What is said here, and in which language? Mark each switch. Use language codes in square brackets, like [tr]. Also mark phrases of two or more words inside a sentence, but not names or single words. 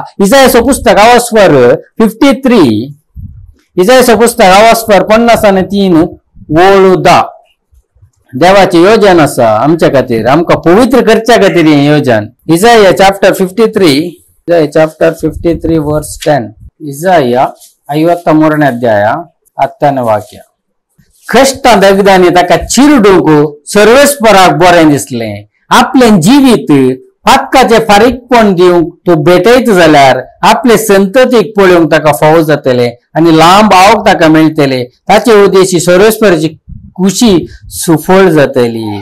[kok] इसायाचो पुस्तक आवास्वर 53, इसायाचो पुस्तक आवास्वर 50:3 वळू 10. देवाची योजन आसा आमच्या खातीर, आमकां पवित्र करच्या खातीर हें योजन. [en] इसाया chapter 53, chapter 53 verse 10. [kn] इसाया 53ನೇ ಅಧ್ಯಾಯ 10ನೇ ವಾಕ್ಯ. [kok] कष्ट दगदानी ताका चिरडूंक सर्वेस्पराक बरें दिसलें. आपलें जिवीत पातकाचे फारीकपण दिवंक तो भेटयत जाल्यार आपले संततीक पळोवंक ताका फावो जातले आनी लांब आवक ताका मेळटले. ताचे उद्देशी सर्वेस्पराची खुशी सुफळ जातली.